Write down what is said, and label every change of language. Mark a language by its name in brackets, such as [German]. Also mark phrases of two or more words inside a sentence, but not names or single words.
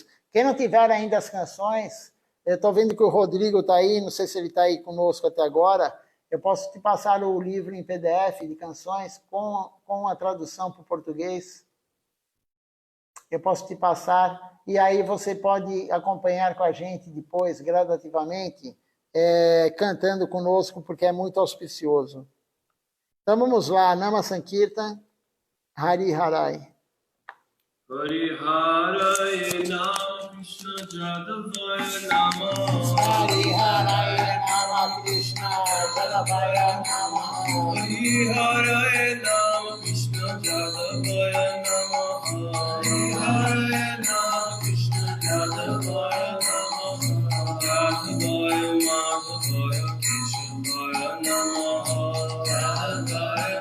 [Portuguese] Quem não tiver ainda as canções, eu estou vendo que o Rodrigo está aí, não sei se ele está aí conosco até agora, eu posso te passar o livro em PDF de canções com a tradução para o português. Eu posso te passar. e aí você pode acompanhar com a gente depois, gradativamente, cantando conosco, porque é muito auspicioso. Então vamos lá, [Sanskrit] नाम सङ्कीर्तन, हरि हरये. हरि हरये नमः कृष्ण यादवाय नमः हरि हरये नमः कृष्ण यादवाय नमः हरि हरये नमः कृष्ण यादवाय नमः हरि हरये नमः कृष्ण यादवाय नमः यादवाय माधवाय केशवाय नमः यादवाय